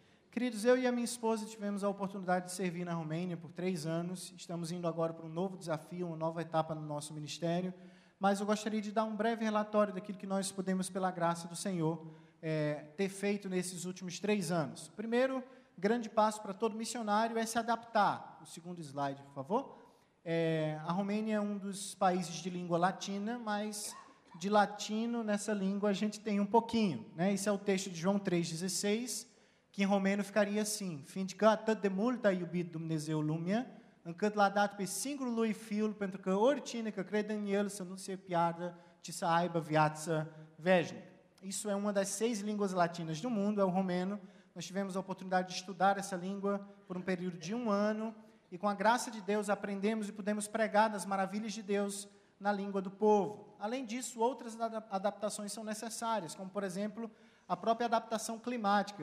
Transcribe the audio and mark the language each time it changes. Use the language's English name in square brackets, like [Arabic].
[Portuguese] Queridos, eu e a minha esposa tivemos a oportunidade de servir na Romênia por 3 anos, estamos indo agora para um novo desafio, uma nova etapa no nosso ministério, mas eu gostaria de dar um breve relatório daquilo que nós podemos, pela graça do Senhor, ter feito nesses últimos 3 anos. Primeiro, grande passo para todo missionário é se adaptar. O segundo slide, por favor. A Romênia é um dos países de língua latina, mas de latino nessa língua a gente tem um pouquinho, né? Esse é o texto de João 3,16, que em romeno ficaria assim: [Romanian] fiindcă atât de mult a iubit Dumnezeu lumea, încât l-a dat pe singurul lui Fiul, pentru că oricine că crede în El să nu se piardă, ci să aibă viață veșnică. [Portuguese] Isso é uma das 6 línguas latinas do mundo, é o romeno. Nós tivemos a oportunidade de estudar essa língua por um período de 1 ano, e com a graça de Deus aprendemos e pudemos pregar das maravilhas de Deus na língua do povo. Além disso, outras adaptações são necessárias, como, por exemplo, a própria adaptação climática.